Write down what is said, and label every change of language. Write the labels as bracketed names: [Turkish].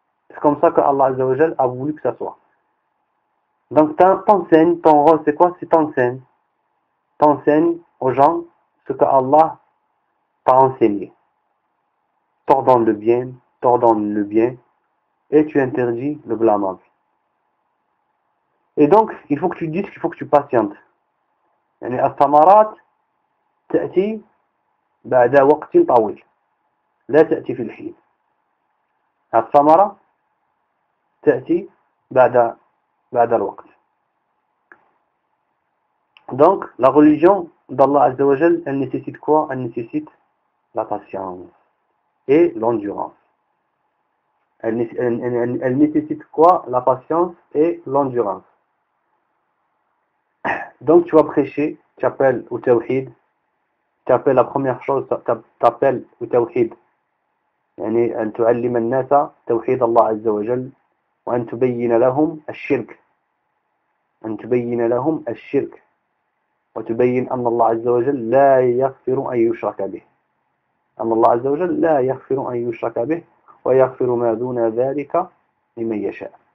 [French] C'est comme ça que Allah Azza wa Jal a voulu que ça soit. Donc t'enseignes, ton rôle c'est quoi? C'est t'enseignes. T'enseignes aux gens ce que Allah t'a enseigné. T'ordonnes le bien, et tu interdis le blâmable. Et donc, il faut que tu dises qu'il faut que tu patientes. [Arabic] يعني الثمرات تأتي بعد وقت طويل لا تأتي في الحين. الثمرة تأتي بعد الوقت. [French] Donc, la religion d'Allah Azza wa Jal, elle nécessite quoi? Elle nécessite la patience et l'endurance. Elle nécessite quoi? La patience et l'endurance. Donc, tu vas prêcher, tu appelles au tawhid, tu appelles la première chose, tu appelles au tawhid. [Arabic] يعني أن تعلم الناس توحيد الله عز وجل وأن تبين لهم الشرك. أن تبين لهم الشرك وتبين أن الله عز وجل لا يغفر أن يشرك به. أن الله عز وجل لا يغفر أن يشرك به ويغفر ما دون ذلك لمن يشاء.